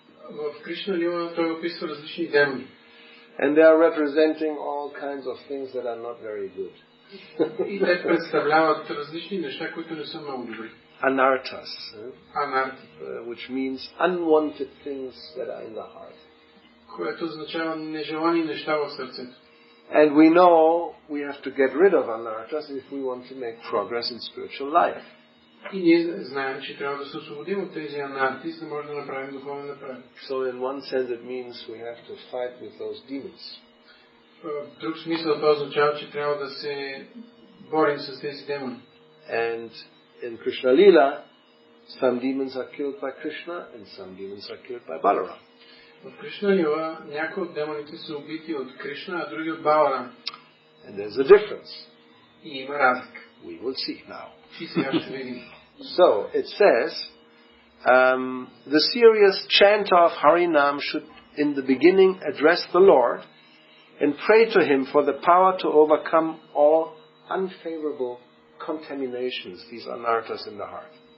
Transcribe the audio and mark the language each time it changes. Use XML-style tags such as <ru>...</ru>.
<bg>В Кришна Лила той описва различни демони.</bg> <en>And they are representing all kinds of things that are not very good.</en> <bg>И те представляват различни неща, които не са много добри.</bg> <en>Anarthas, which means unwanted things that are in the heart.</en> <bg>Което означава нежелани неща в сърцето.</bg> <en>And we know we have to get rid of anarthas if we want to make progress in spiritual life.</en> <bg>И ние знаем, че трябва да се освободим от тези анарти, за да може да направим духовен напредък.</bg> <en>So in one sense it means we have to fight with those demons.</en> <bg>В друг смисъл това означава, че трябва да се борим с тези демони.</bg> <en>And in Krishna Lila, Some demons are killed by Krishna and some demons are killed by Balarama.</en> <bg>В Кришна лила някои от демоните са убити от Кришна, а други от Баларам.</bg> <en>And there's a difference.</en> <bg>И има разлика.</bg> <en>We will see now.</en> <bg>И сега ще видим.</bg> <en>So, it says, the serious chanter of Harinam should in the beginning address the Lord and pray to Him for the power to overcome all unfavorable contaminations, these anarthas in the heart.</en>